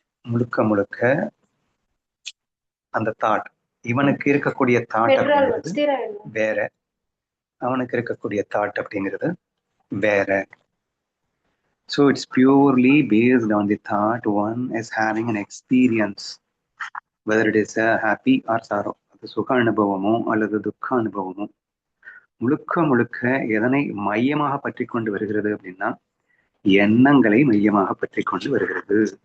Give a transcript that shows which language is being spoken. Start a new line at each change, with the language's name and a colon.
Tamil: முழுக்க முழுக்க அந்த தாட், இவனுக்கு இருக்கக்கூடிய தாட் அப்படிங்கிறது வேற, அவனுக்கு இருக்கக்கூடிய தாட் அப்படிங்கிறது வேற.
English: So it's purely based on the thought one is having an experience, whether it is a happy or sorrow.
Tamil: அது சுக அனுபவமோ அல்லது துக்க அனுபவமோ முழுக்க முழுக்க எதனை மையமாக பற்றி கொண்டு வருகிறது அப்படின்னா எண்ணங்களை மையமாக பற்றி கொண்டு வருகிறது.